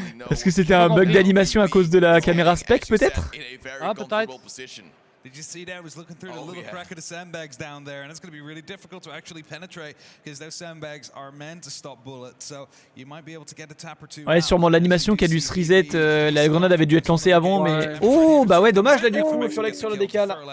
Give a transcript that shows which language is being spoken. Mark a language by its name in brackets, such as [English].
[French] Est-ce que c'était un bug d'animation à cause de la caméra spec peut-être? Ah, peut-être. [English] Did you see that? I was looking through the little crack of the sandbags down there, and it's going to be really difficult to actually penetrate because those sandbags are meant to stop bullets. So you might be able to get a tap or two. [French] Ouais, sûrement l'animation qui a dû se reset. La grenade avait dû être lancée avant, mais oh bah ouais, dommage là du coup le Furlex sur le décal.